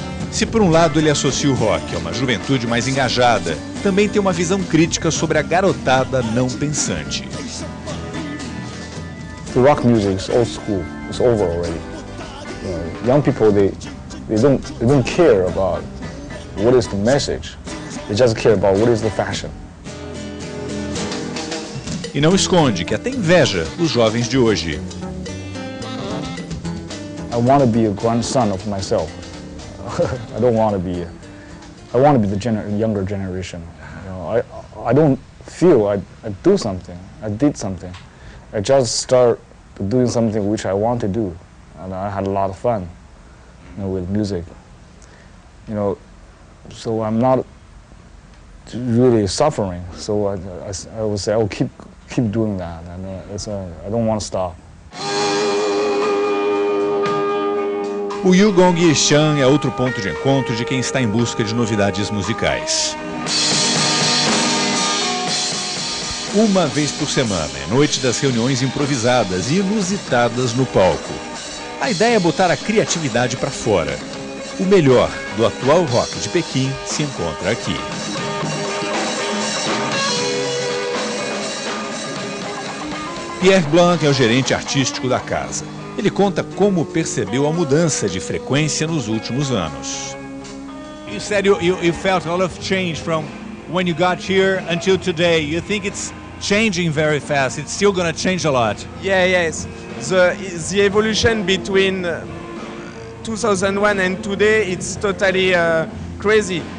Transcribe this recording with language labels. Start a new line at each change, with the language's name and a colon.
Portuguese: Se por um lado ele associa o rock a uma juventude mais engajada, também tem uma visão crítica sobre a garotada não pensante.
English: The rock music is old school. It's over already. Young people, they don't care about what is the message. They just care about what is the fashion.
Portuguese: E não esconde que até inveja dos jovens de hoje.
English: I want to be a grandson of myself. I don't want to be. I want to be the younger generation. I don't feel I do something. I did something. I just start doing something which I want to do, and I had a lot of fun, with music. So I'm not really suffering. So I would say I'll keep doing that, and I don't want to stop.
Portuguese: O Yugong Yishan é outro ponto de encontro de quem está em busca de novidades musicais. Uma vez por semana, é noite das reuniões improvisadas e inusitadas no palco. A ideia é botar a criatividade para fora. O melhor do atual rock de Pequim se encontra aqui. Pierre Blanc é o gerente artístico da casa. Ele conta como percebeu a mudança de frequência nos últimos anos.
English: You said you felt a lot of change from when you got here until today. You think it's changing very fast. It's still going to change a lot. Yeah, yes. The evolution between 2001 and today, it's totally crazy.